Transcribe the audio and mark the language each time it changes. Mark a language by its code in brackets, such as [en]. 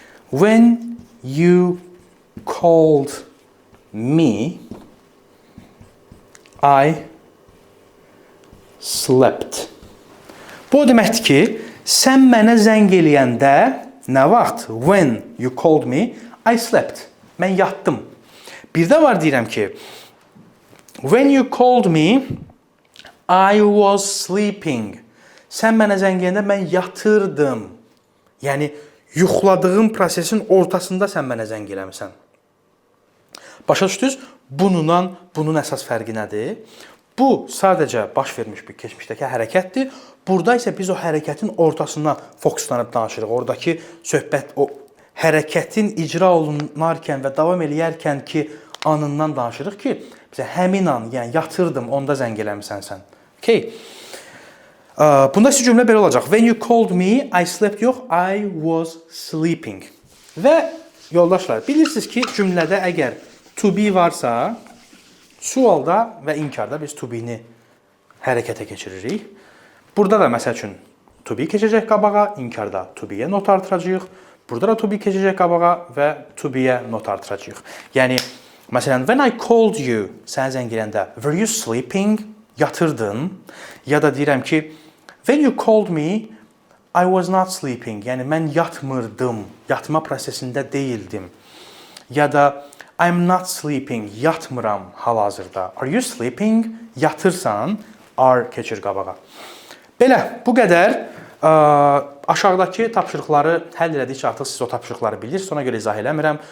[en] When you called me, I slept. [az] Bu o deməkdir ki, sən mənə zəng eləyəndə nə vaxt? [en] When you called me, I slept. [az] Mən yatdım. Bir də var deyirəm ki, [en] when you called me, I was sleeping. [az] Sən mənə zəng edəndə mən yatırdım. Yəni, yuxladığım prosesin ortasında sən mənə zəng eləmisən. Başa düşdünüz? Bunun əsas fərqi nədir? Bu, sadəcə baş vermiş bir keçmişdəki hərəkətdir. Burada isə biz o hərəkətin ortasından fokuslanıb danışırıq. Oradakı söhbət, o hərəkətin icra olunarkən və davam eləyərkən ki, anından danışırıq ki, bizə həmin an, yəni yatırdım, onda zəng eləmisən sən. Okay. Bunda sizə cümlə belə olacaq. [en] When you called me, I slept yox, I was sleeping. [az] Və yoldaşlar, bilirsiniz ki, cümlədə əgər to be varsa, sualda və inkarda biz to be-ni hərəkətə keçiririk. Burada da məsəl üçün to be keçəcək qabağa, inkarda to be-yə not artıracağıq. Burada da to be keçəcək qabağa və to be-yə not artıracağıq. Yəni, məsələn, [en] when I called you, [az] sənə zəng edəndə, [en] were you sleeping? [az] Yatırdın. Ya da deyirəm ki, [en] when you called me, I was not sleeping. [az] Yəni, mən yatmırdım, yatma prosesində deyildim. [en] Ya da I'm not sleeping, [az] yatmıram hal-hazırda. [en] Are you sleeping? [az] Yatırsan, are keçir qabağa. Belə, bu qədər. Aşağıdakı tapşırıqları həll elədikcə artıq siz o tapşırıqları bilirsiniz. Ona görə izah eləmirəm.